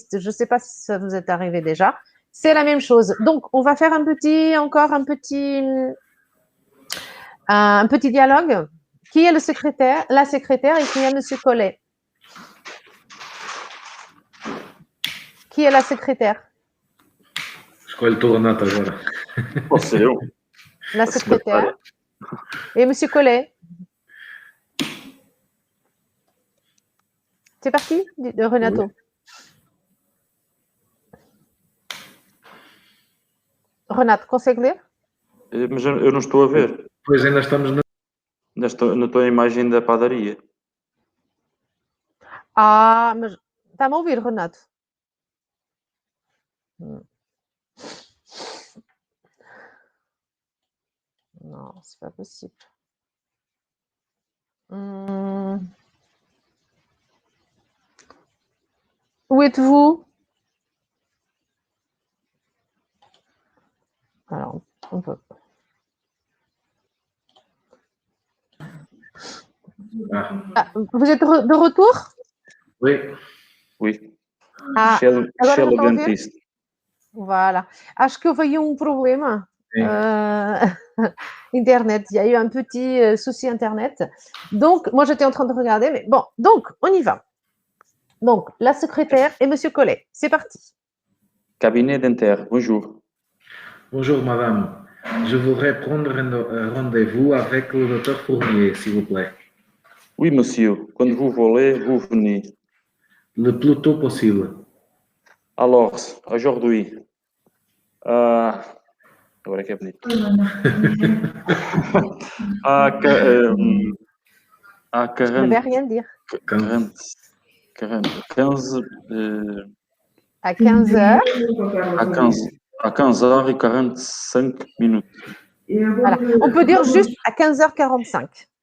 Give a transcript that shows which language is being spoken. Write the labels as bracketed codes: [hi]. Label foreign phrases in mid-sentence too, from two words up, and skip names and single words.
[fr] Je ne sais pas si ça vous est arrivé déjà. C'est la même chose. Donc, on va faire encore un petit dialogue. Qui est le secrétaire? La secrétaire et qui est Monsieur Collet? Qui est la secrétaire? [pt] Escolhe tu, Renata, agora. Posso ser eu? [fr] La secrétaire. Et Monsieur Collet. C'est parti, Renato. Oui. [pt] Renato, consegue ler? Mas eu não estou a ver. Pois ainda estamos na. Na tua imagem da padaria. Ah, mas está-me a ouvir, Renato? [fr] Non, c'est pas possible. Où êtes-vous? Alors, on peut. Ah, vous êtes de retour? Oui. Oui. Ah, Chez le [pt] agora não estão a ver? [fr] dentiste. Voilà. [pt] Acho que houve aí um problema. Internet, [fr] il y a eu un petit souci Internet. Donc, moi, j'étais en train de regarder, mais bon, donc, on y va. Donc, la secrétaire et Monsieur Collet. C'est parti. Cabinet dentaire, bonjour. Bonjour, madame. Je voudrais prendre un rendez-vous avec le docteur Fournier, s'il vous plaît. Oui, monsieur. Quando vous voulez, vous venez. Le plus tôt possible. Alors, aujourd'hui, [pt] agora é que é bonito. [fr] À Je ne vais rien dire. 15, À 15 heures. à 15h45 minutes. Voilà. On peut dire juste à 15h45.